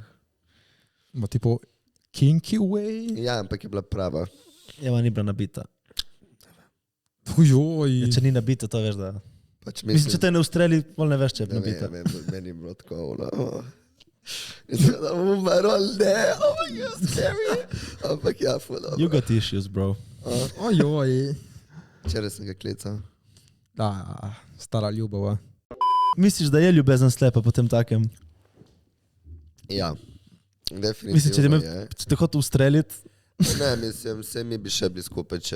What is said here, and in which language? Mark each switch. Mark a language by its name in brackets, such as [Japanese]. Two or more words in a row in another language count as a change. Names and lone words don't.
[Slovenian] Ma tipo [English] kinky way? [Slovenian] Ja, ampak je bila prava. Jeva ni bila nabita. Ujoj. Če ni nabita, to veš, da... Pač Mislim, če te ne ustreli, pol ne veš, če je ne nabita. vem, meni je bilo tako, mislim, da bom umrl, ali ne, [English] oh my god, scary. [Slovenian] Ampak ja, ful dobro. [English] You got issues, bro. [Slovenian] Ojoj. Včeraj sem ga klical. Da, stara ljubava. Misliš, da je ljubezen slepa po tem takem? Ja, definitivno Mislim, če je. te hotel ustreliti, Ne, mislim, vse mi bi še bili skupaj, če...